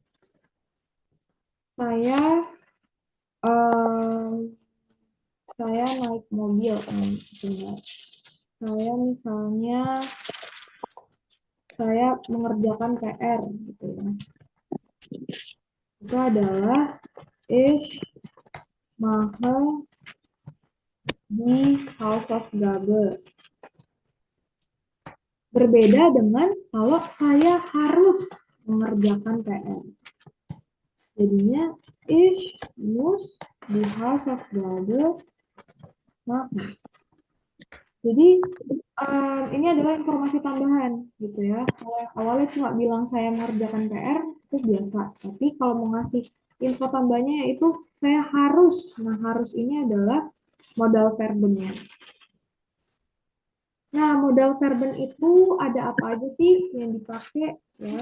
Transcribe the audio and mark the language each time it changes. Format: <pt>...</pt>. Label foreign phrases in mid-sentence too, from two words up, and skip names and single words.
<id>Saya eh, saya naik mobil, saya misalnya saya mengerjakan PR gitu ya. Itu adalah</id> <de>ich mache die Hausaufgabe.</de> <id>Berbeda dengan kalau saya harus mengerjakan PR.</id> <de>Jadinya ich muss die Hausaufgabe machen.</de> <id>Jadi ini adalah informasi tambahan gitu ya. Kalau awalnya cuma bilang saya mengerjakan PR itu biasa. Tapi kalau mau ngasih info tambahnya yaitu saya harus. Nah, harus ini adalah modal verbennya. Nah, modal verben itu ada apa aja sih yang dipakai ya?</id>